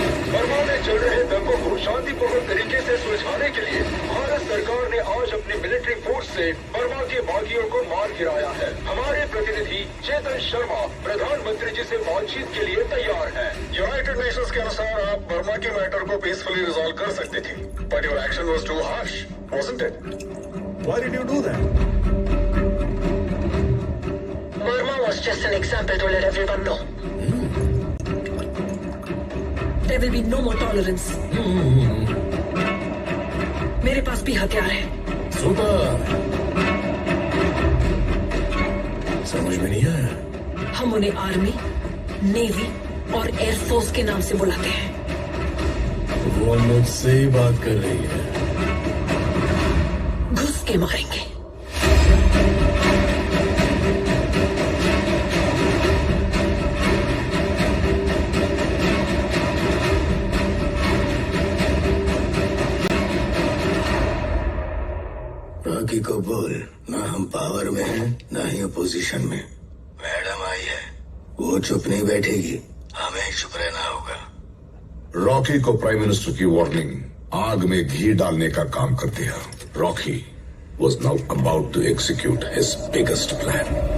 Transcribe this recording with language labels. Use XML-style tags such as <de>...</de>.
<hi>Burma में चल रहे दंगों को शांतिपूर्वक तरीके से सुलझाने के लिए भारत सरकार ने आज अपनी मिलिट्री फोर्स से बर्मा के बागियों को मार गिराया है। हमारे प्रतिनिधि चेतन शर्मा प्रधानमंत्री जी से बातचीत के लिए तैयार हैं। यूनाइटेड नेशंस के अनुसार आप बर्मा के मैटर को पीसफुली रिजॉल्व कर सकते थे,</hi> <en>But your action was too harsh, wasn't इट? Why did you do that? Burma was just an example to let everyone know. There will be no more tolerance.</en> <hi>मेरे पास भी हथियार है। Super. समझ में नहीं आया। हम उन्हें आर्मी, नेवी और एयरफोर्स के नाम से बुलाते हैं। वो मुझसे ही बात कर रही है। घुस के मारेंगे। रॉकी को बोल, ना हम पावर में हैं, ना ही अपोजिशन में। मैडम आई है, वो चुप नहीं बैठेगी, हमें चुप रहना होगा। रॉकी को प्राइम मिनिस्टर की वार्निंग आग में घी डालने का काम कर दिया।</hi> <en>Rocky was now about to execute his biggest plan.</en>